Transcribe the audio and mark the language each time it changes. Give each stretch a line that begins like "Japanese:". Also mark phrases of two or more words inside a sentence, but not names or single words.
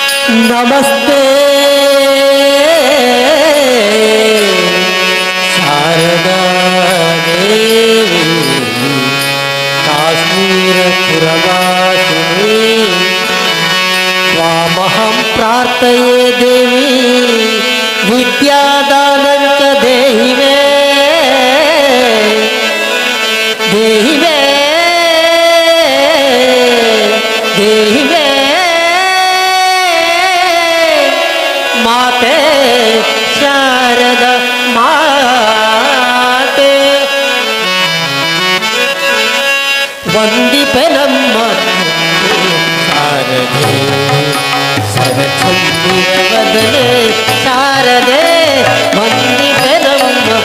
Sanskrit: ನಮಸ್ತೆ ಶಾರದಾ ದೇವಿ ಕಾಶ್ಮೀರಪುರವಾಸಿನಿ ತ್ವಾಮಹಂ ಪ್ರಾರ್ಥಯೇ ದೇವಿ ವಿದ್ಯಾದಾನಂಚ ದೇಹಿ ಮೇ ದೇಹಿ ಮೇ ದೇಹಿ ಮೇ
Kannada: ಮಾತೆ ಶಾರದ ಮಾತೆ ವಂದಿಪೆ ನಮ್ಮ ಶಾರದೆ ಸರಚಂದಿರ ವದನೆ ಶಾರದೆ ವಂದಿಪೆ ನಮ್ಮ